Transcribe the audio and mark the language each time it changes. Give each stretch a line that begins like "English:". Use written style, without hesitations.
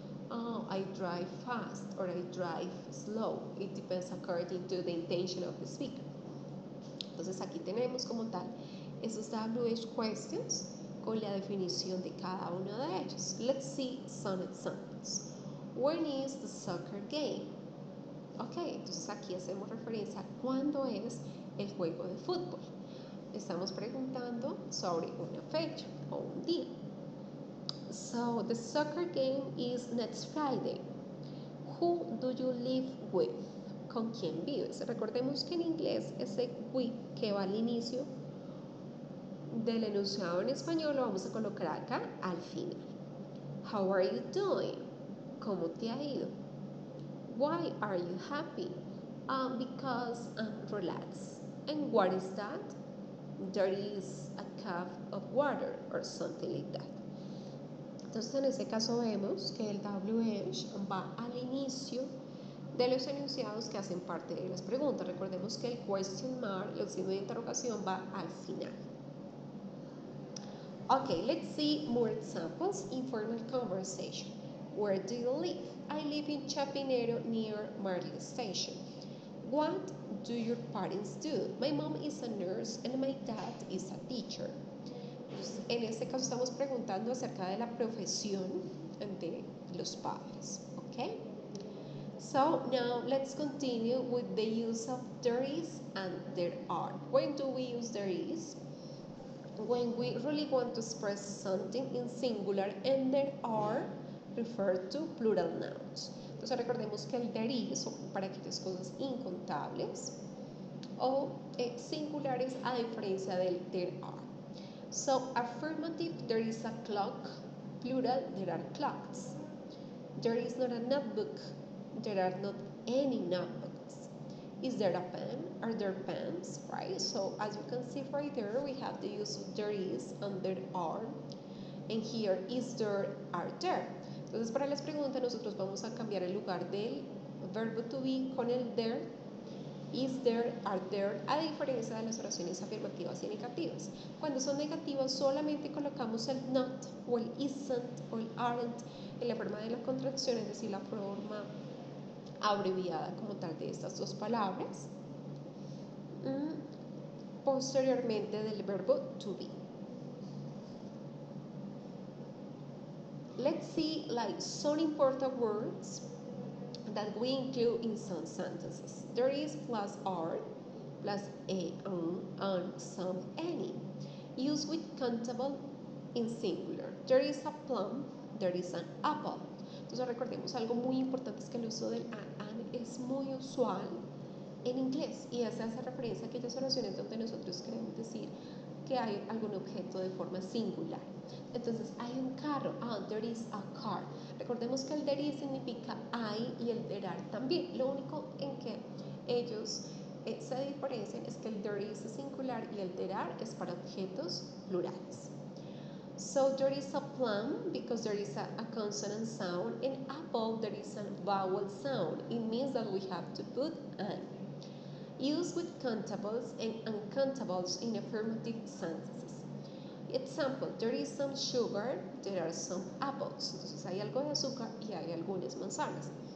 English: Oh, I drive fast or I drive slow. It depends according to the intention of the speaker.
Spanish: Entonces aquí tenemos como tal esos WH questions con la definición de cada uno de ellos.
English: Let's see some examples. When is the soccer game?
Spanish: Ok, entonces aquí hacemos referencia a cuándo es el juego de fútbol. Estamos preguntando sobre una fecha o un día.
English: So, the soccer game is next Friday. Who do you live with?
Spanish: ¿Con quién vives? Recordemos que en inglés ese with que va al inicio del enunciado en español lo vamos a colocar acá al final.
English: How are you doing?
Spanish: ¿Cómo te ha ido?
English: Why are you happy? Because I'm relaxed. And what is that? There is a cup of water or something like that.
Spanish: Entonces en este caso vemos que el WH va al inicio de los enunciados que hacen parte de las preguntas. Recordemos que el question mark, el signo de interrogación, va al final.
English: Okay, let's see more examples. Informal conversation. Where do you live? I live in Chapinero near Marley Station. What do your parents do? My mom is a nurse and my dad is a teacher.
Spanish: En este caso estamos preguntando acerca de la profesión de los padres.
English: Okay? So now let's continue with the use of there is and there are. When do we use there is? When we really want to express something in singular, and there are refer to plural nouns.
Spanish: Entonces recordemos que el there is son para aquellas cosas incontables o singulares a diferencia del there are.
English: So affirmative, there is a clock. Plural, there are clocks. There is not a notebook. There are not any notebooks. Is there a pen? Are there pens? Right? So as you can see right there, we have the use of there is and there are. And here is there, are there.
Spanish: Entonces, para las preguntas nosotros vamos a cambiar el lugar del verbo to be con el there, is there, are there, a diferencia de las oraciones afirmativas y negativas. Cuando son negativas solamente colocamos el not o el isn't o el aren't en la forma de la contracción, es decir, la forma abreviada como tal de estas dos palabras, posteriormente del verbo to be.
English: Let's see like some important words that we include in some sentences. There is plus are, plus a, and some, any. Used with countable in singular. There is a plum, there is an apple.
Spanish: Entonces recordemos algo muy importante, es que el uso del an es muy usual en inglés y esa hace referencia a aquellas oraciones donde nosotros queremos decir que hay algún objeto de forma singular. Entonces, hay un carro,
English: there is a car.
Spanish: Recordemos que el there is significa hay y el there are también. Lo único en que ellos se diferencian es que el there is es singular y el there are es para objetos plurales.
English: So there is a plum because there is a consonant sound. In apple there is a vowel sound. It means that we have to put an. Used with countables and uncountables in affirmative sentences. Example, there is some sugar, there are some apples.
Spanish: Entonces hay algo de azúcar y hay algunas manzanas.